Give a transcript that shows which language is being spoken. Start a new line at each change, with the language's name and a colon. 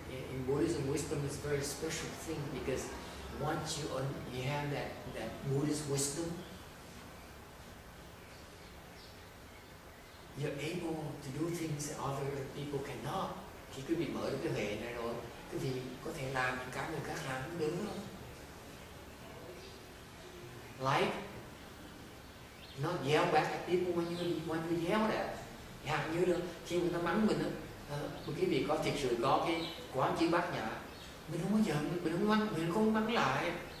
English: In Buddhism, wisdom is a very special thing because once you have that Buddhist wisdom, you're able to do things that other people cannot.
Vietnamese: Khi quý vị mở được cái huệ này rồi, quý vị có thể làm những cái người khác làm không được không?
English: Like not yell back at people when you yell at.
Vietnamese: Hẳn như là khi người ta mắng mình quý vị có thực sự có cái quán chiếu bát nhã, mình không có giận, mình không mắng lại.